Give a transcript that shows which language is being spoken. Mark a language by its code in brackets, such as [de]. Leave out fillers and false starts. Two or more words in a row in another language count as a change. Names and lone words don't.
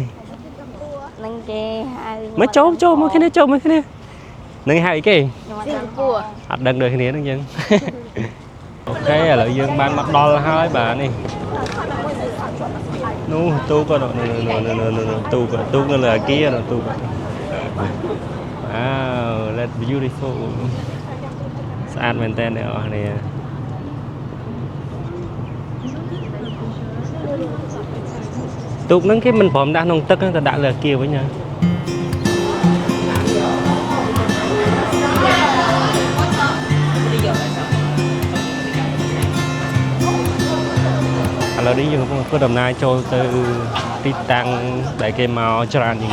[km] នឹងគេហៅ មកចូលមកគ្នានឹងហៅអីគេ Singapore អត់ដឹងដូចគ្នាហ្នឹងយើងអូខេឥឡូវយើងបានមកដល់ហើយបាទនេះនោះទូក៏ទូនៅលើអគារទូក៏ [en] Wow that's beautiful [km] ស្អាតមែនតើអ្នកនរគ្នាទូកហ្នឹងគេមិនព្រមដាក់ក្នុងទឹកទៅដាក់លើអគារវិញណាឥ ឡូវនេះយើងកំពុងធ្វើដំណើរចូលទៅទីតាំងដែលគេមកច្រើនជាង